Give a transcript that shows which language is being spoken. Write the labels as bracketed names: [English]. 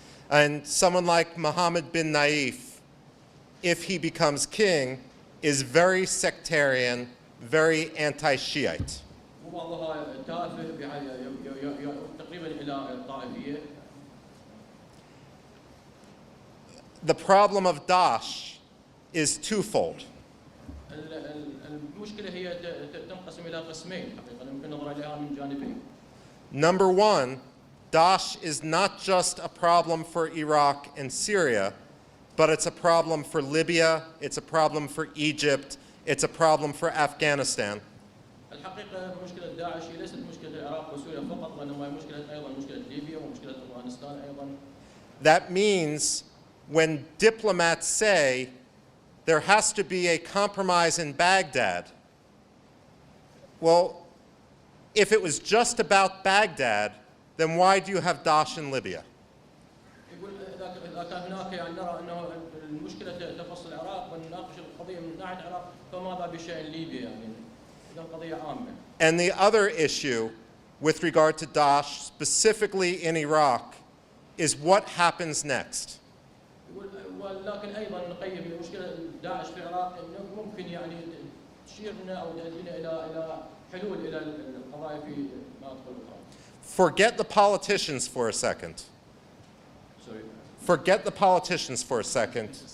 [English] And someone like Mohammed bin Naif, if he becomes king, is very sectarian, very anti-Shiite. [Arabic] وبعضها تافه تقريبا إلى الطائفية. [English] The problem of Daesh is twofold. [Arabic] المشكلة هي تنقسم إلى قسمين حقيقة يمكن النظر إليها من جانبين. [English] Number one, Daesh is not just a problem for Iraq and Syria, but it's a problem for Libya, it's a problem for Egypt, it's a problem for Afghanistan. [Arabic] الحقيقة مشكلة داعش هي ليست مشكلة العراق وسوريا فقط وإنما مشكلة أيضا مشكلة ليبيا ومشكلة أفغانستان أيضا. [English] That means when diplomats say there has to be a compromise in Baghdad, well, if it was just about Baghdad, then why do you have Daesh in Libya? [Arabic] يقول إذا كان هناك يعني نرى أنه المشكلة تخص العراق ونناقش القضية من ناحية العراق فماذا بشأن ليبيا يعني إذا قضية عامة. [English] And the other issue with regard to Daesh, specifically in Iraq, is what happens next. [Arabic] ولكن أيضا نقيم مشكلة داعش في العراق إنه ممكن يعني تشيرنا أو تؤدينا إلى حلول إلى القضايا في مناطق أخرى. [English] Forget the politicians for a second. Sorry. Forget the politicians for a second.